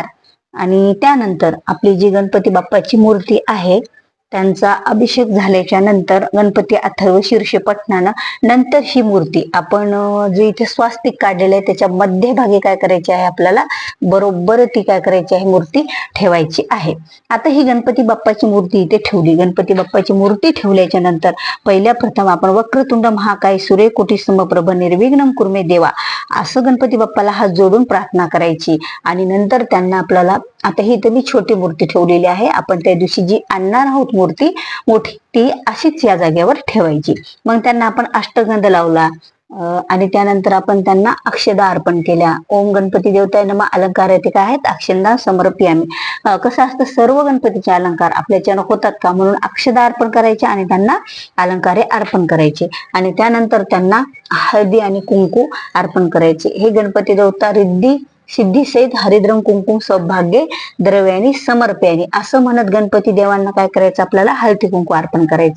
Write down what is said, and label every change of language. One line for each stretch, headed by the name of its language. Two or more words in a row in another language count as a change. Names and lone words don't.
Marathi: आणि त्यानंतर आपली जी गणपती बाप्पाची मूर्ती आहे त्यांचा अभिषेक झाल्याच्या नंतर गणपती अथर्व शीर्ष पठणानं नंतर ही मूर्ती आपण जे इथे स्वास्तिक काढलेलं आहे त्याच्या मध्यभागी काय करायची आहे, आपल्याला बरोबर ती काय करायची आहे, मूर्ती ठेवायची आहे. आता ही गणपती बाप्पाची मूर्ती इथे ठेवली. गणपती बाप्पाची मूर्ती ठेवल्याच्या नंतर पहिल्या प्रथम आपण
Sanskrit: वक्रतुंड महाकाय सूर्यकोटी समप्रभ निर्विघ्नं कुर्मे देवा
Marathi: असं गणपती बाप्पाला हात जोडून प्रार्थना करायची. आणि नंतर त्यांना आपल्याला, आता ही तर मी छोटी मूर्ती ठेवलेली आहे, आपण त्या दिवशी जी आणणार आहोत मूर्ती मोठी, ती अशीच या जागेवर ठेवायची. मग त्यांना आपण अष्टगंध लावला आणि त्यानंतर आपण त्यांना अक्षदा अर्पण केल्या.
Sanskrit: ओम गणपती देवताय नमः
Marathi: अलंकार ते काय आहेत,
Sanskrit: अक्षदा समर्पयामी.
Marathi: कसं असतं, सर्व गणपतीचे अलंकार आपल्याच्यानं होतात का म्हणून अक्षदा अर्पण करायचे आणि त्यांना अलंकारे अर्पण करायचे. आणि त्यानंतर त्यांना हळदी आणि कुंकू अर्पण करायचे.
Sanskrit: हे गणपती देवता रिद्धी सिद्धी सहित हरिद्रम कुंकुम सौभाग्य द्रव्यानी समर्प्यानी,
Marathi: असं म्हणत गणपती देवांना काय करायचं, आपल्याला हळदी कुंकू अर्पण करायचं.